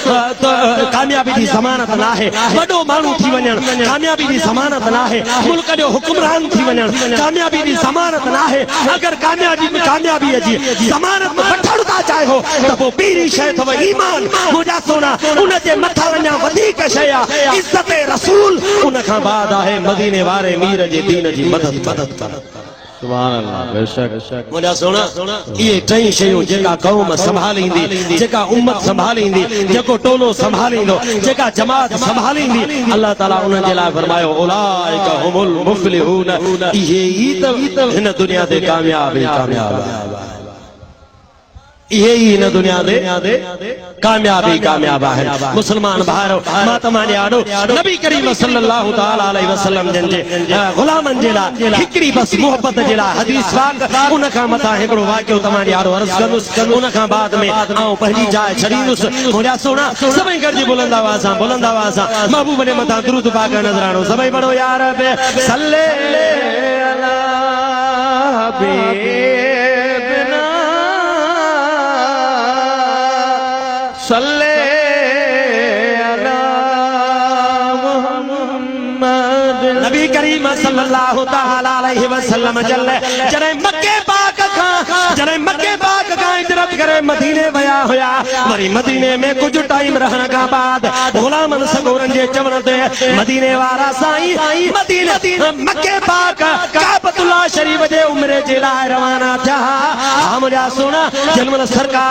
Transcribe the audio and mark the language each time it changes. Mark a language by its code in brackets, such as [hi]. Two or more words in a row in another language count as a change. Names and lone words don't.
[sd] कामयाबी जी ज़मानत न आहे वडो माण्हू थी वञण कामयाबी जी ज़मानत न आहे मुल्क जो हुक्मरान थी वञण कामयाबी जी ज़मानत न आहे अगर कामयाबी जी ज़मानत वठण था चाहियो त पोइ ॿीहरी शइ अथव ईमान मुंहिंजा सोना उन जे मथां अञा वधीक शइ आहे इज़्ज़त रसूल उन खां बाद आहे मदीने वारे मीर जे दीन जी मदद [ar] سبحان الله [sd] बेशक मुझा सोना ये टई शयूं जेका कौम संभालींदी जेका उम्मत संभालींदी जेको टोलो संभालींदो जेका जमात संभालींदी अल्लाह ताला उन जे लाइ फरमायो [ar] أولئك هم المفلحون [sd] इहे ई त हिन दुनिया ते कामयाब यही न दुनिया दे कामयाब है मुसलमान भाइरो मां तव्हां ॾियारो नबी करीम [ar] صلى الله تعالى عليه وسلم [sd] जन जे गुलामन जे लाइ हिकड़ी बस मोहब्बत जे लाइ हदीस पाक उन खां मथा हिकड़ो वाक़ियो तव्हां ॾियारो अर्ज़ कंदुसि उन खां बाद में आऊं पंहिंजी जाइ छॾींदुसि मुंहिंजा सोना सभई गॾिजी बुलंद आवाज़ सां महबूब जे मथां दुरूद पाक नज़रानो सभई पढ़ो [ar] يا رب صل على حبيبنا صل على محمد [sd] नबी करीम [ar] صلى الله تعالى عليه وسلم [sd] जॾहिं मक्के पाक खां हिजरत करे मदीने वया हुया वरी मदीने में कुछ टाइम रहण खां बाद गुलामन सगोरन जे चवण ते मदीने वारा साईं मदीने मक्के पाक काबतुल्लाह शरीफ जे उमरे जे लाइ रवाना थिया मुंहिंजा सोना जंहिंमहिल सरकार